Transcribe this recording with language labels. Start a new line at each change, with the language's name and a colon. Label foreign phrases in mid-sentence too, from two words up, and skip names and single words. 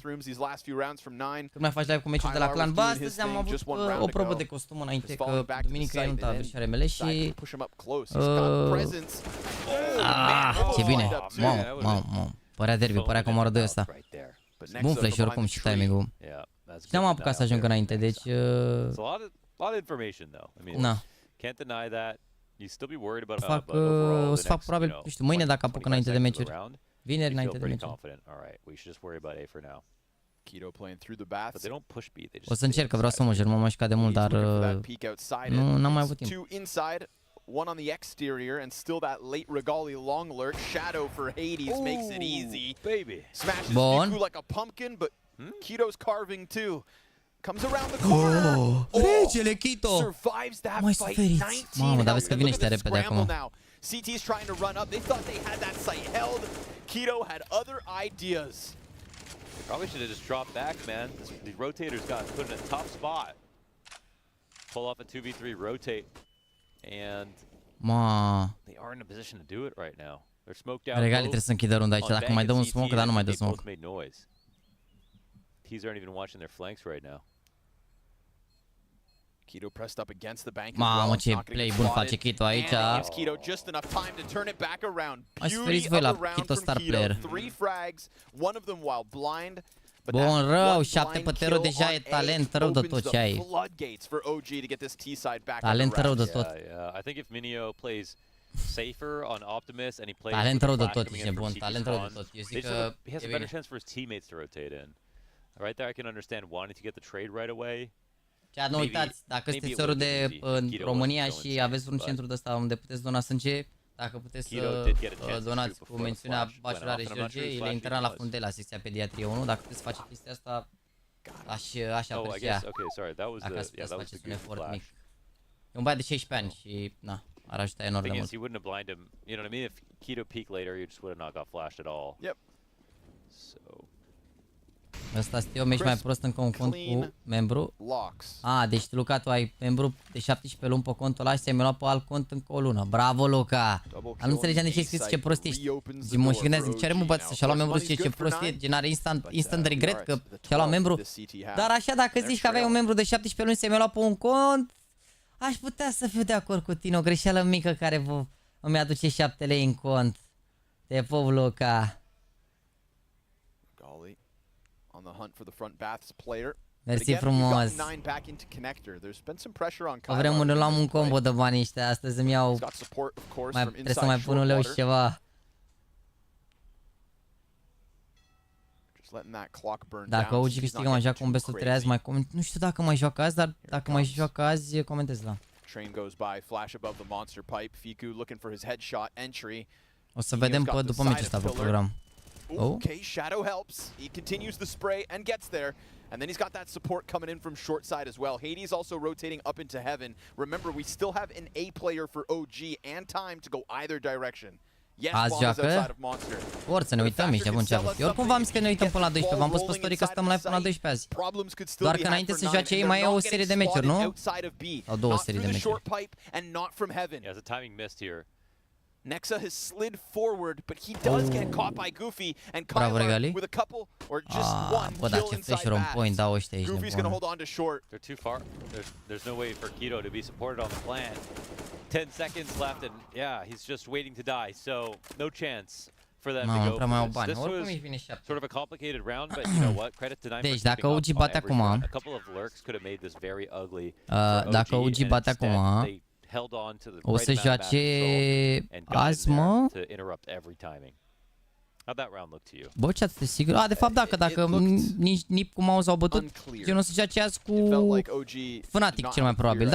Romanian: Când mai faci live cu meciul de la Clan? Ba, astăzi am avut o probă de costum înainte, că duminică e nunta și RML și... ce bine! Mamă, părea derby, părea că omoară 2 ăsta. Bun flash oricum și timing-ul. Și n-am apucat să ajung înainte, deci... Na.
English: Can't deny that. You still be worried about
Romanian: o să fac probabil, nu știu, mâine dacă apuc înainte de meciuri. Vineri înainte de meciuri. O să încerc, că vreau să mă jur, m-am mișcat de mult, dar nu am mai avut timp.
English: One on the exterior and still that late Regali long lurk. Shadow for Hades makes it easy. Baby. Smashes Fiku like a pumpkin, but Kito's carving too. Comes around the corner.
Romanian: Regele Kito.
English: Survives that fight. 19.
Romanian: Mamă, dar vezi că vine ăștia repede acum.
English: CT's trying to run up. They thought they had that site held. Kito had other ideas. They probably should have just dropped back, man. The rotators got put in a tough spot. Pull off a 2v3 rotate, and they are in a position to do it right now. They're smoked out.
Romanian: Regali trebuie să închidă runda aici. Dacă mai dă un smoke, dar nu mai dă smoke.
English: Teams aren't even watching their flanks right now. Kito pressed up against the bank.
Romanian: Mamă, ce play bun face Kito aici.
English: Kito just enough time to turn it back around.
Romanian: Aș feriți voi la Kito
English: star player. 3 frags, one of them while blind.
Romanian: Bun, rău, 7 pe tero deja e talent rău de tot ce ai. Talent rău de tot.
English: I think if Minio plays safer on Optimus and he plays
Romanian: talent rău de tot,
English: coming
Romanian: e
English: in from
Romanian: bun, talent rău de
English: T-Spawn,
Romanian: tot. Eu zic că
English: he has a better chance for his teammates to rotate in. Right there I can understand wanting to get the trade right away.
Romanian: Chiar nu uitați, dacă sunteți ori de în România și aveți un centru de ăsta unde puteți dona sânge, dacă puteți să donați cu mențiunea Bachelare George, el e internat la Fundel la secția pediatrie 1, dacă puteți face chestia asta, aș aprecia. Dacă ați putea să faceți un efort mic. E un băiat de 16 ani și, na, ar ajuta enorm de mult.
English: He wouldn't have blinded him. You know what I mean? If Keto peaked later, you just would have not got flashed at all. Yep. So.
Romanian: Ăsta este o meci mai prost în confrunt cu membru. Deci Luca, tu ai membru de 17 luni pe contul ăla și ți-ai luat pe alt cont încă o lună. Bravo, Luca! Nu înțelegeam de ce scris ce prost ești. Mă și gândeam, zic, ce are mă băt să-și-a luat membru, ce prost e, gen are instant regret că și-a luat membru. Dar așa, dacă zici că aveai un membru de 17 luni și ți-ai luat pe un cont, aș putea să fiu de acord cu tine. O greșeală mică care îmi aduce 7 lei în cont. Te pup, Luca.
English: On the hunt for the front baths player.
Romanian: Mersi frumos. Că vrem unul luam un combo de bani ăștia. Astăzi îmi iau... trebuie să mai pun un leu și ceva. Dacă OG câștigă mai joacă un
English: best of 3
Romanian: azi, mai coment... Nu știu dacă mai joacă azi, dar dacă mai joacă azi, comentez la. O să vedem după meciul ăsta pe program.
English: Okay, Shadow helps. He continues the spray and gets there. And then he's got that support coming in from short side as well. Hades also rotating up into heaven. Remember, we still have an A player for OG and time to go either direction. Yes,
Romanian: azi joacă? Ori să ne uităm aici, bun ceapă. Eu oricum v-am zis că ne uităm până la 12, v-am pus pe story că stăm live până la 12 azi. Doar că înainte să joace ei mai e o serie de meciuri, nu? Sau două serii de meciuri.
English: Yeah, the timing missed here. Nexa has slid forward, but he does get caught by Goofy and Kylar with a couple or just one kill inside that. Goofy's gonna hold on to short. They're too far. There's no way for Keto to be supported on the plant. 10 seconds left, and yeah, he's just waiting to die. So no chance for them to go. This was sort of a complicated round, but you know what? Credit to Nine.
Romanian: Deci dacă OG bate acum,
English: a couple of lurks could have made this very ugly.
Romanian: Dacă OG bate acum, o să joace azi, mă? Bă, ce atât de sigur? De fapt, dacă nici Nip cu mouse au bătut, eu nu o să joace azi cu Fnatic cel mai probabil.